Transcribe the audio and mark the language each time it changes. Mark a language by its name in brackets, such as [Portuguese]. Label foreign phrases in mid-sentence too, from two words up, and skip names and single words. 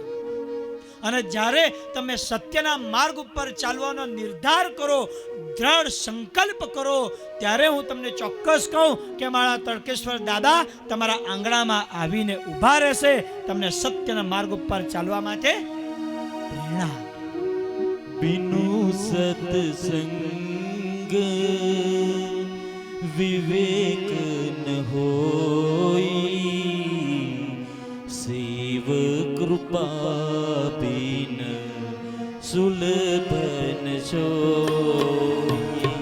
[Gujarati] અને જ્યારે તમે સત્યના માર્ગ ઉપર ચાલવાનો નિર્ધાર કરો, દ્રઢ સંકલ્પ કરો, ત્યારે હું તમને ચોક્કસ કહું કે મારા તડકેશ્વર દાદા તમારા આંગણામાં આવીને ઊભા રહેશે, તમને સત્યના માર્ગ ઉપર ચાલવા માટે પ્રેરણા. [Awadhi] बिनु सत्संग विवेक न होई, शिव कृपा बिन सुलभ न सोई.